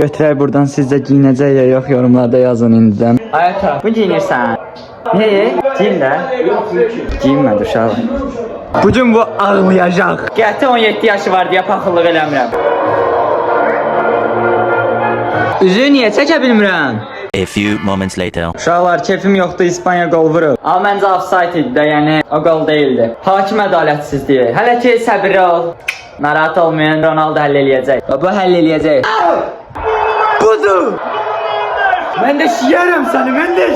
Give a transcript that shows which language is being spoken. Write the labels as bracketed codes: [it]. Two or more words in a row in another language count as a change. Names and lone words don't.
[az] Götürək buradan sizcə giyinəcək ya yox, yorumlarda yazın indidən. Ayata, bu giyinirsən. Niyə? Giyin də. Giyinmədi uşaq. Bugün bu ağlayacaq. Qəti 17 yaşı var deyə paxıllıq eləmirəm. Üzü niyə çəkə bilmirəm? [en] A few moments later. [az] Uşaqlar, keyfim yoxdur, İspaniya qol vurub. Amma məncə offside idi də, yəni o qol deyildi. Hakim ədalətsizliyi. Hələ ki səbirli ol. Narahat olmayan Ronaldo həll eləyəcək. Baba həll eləyəcək. Budur. Mən də şiyərəm səni, mən də.